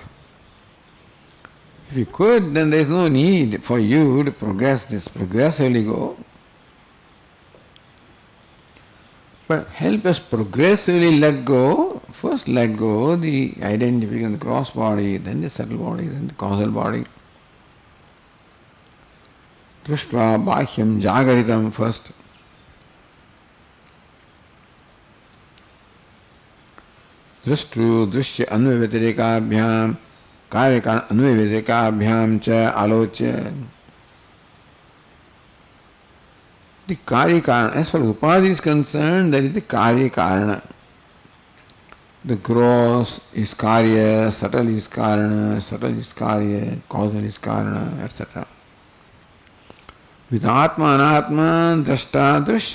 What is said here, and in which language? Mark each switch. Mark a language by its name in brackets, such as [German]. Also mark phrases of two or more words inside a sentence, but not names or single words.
[English] If you could, then there is no need for you to progressively go. But help us progressively let go. First let go the identification of the gross body, then the subtle body, then the causal body. [Sanskrit] दृष्ट्वा बाह्यम् जागरितम् first. दृष्टृ दृश्य अन्वयव्यतिरेकाभ्याम् कार्यकारण अन्वयव्यतिरेकाभ्याम् च आलोच्य. [English] The Karyakarana, as far as Upadhi is concerned, that is the Karyakarana. The gross is Karya, subtle is Karana, subtle is Karya, causal is Karana, etc. [Sanskrit] विदितात्मानन्द अनात्मा द्रष्टा दृश्य.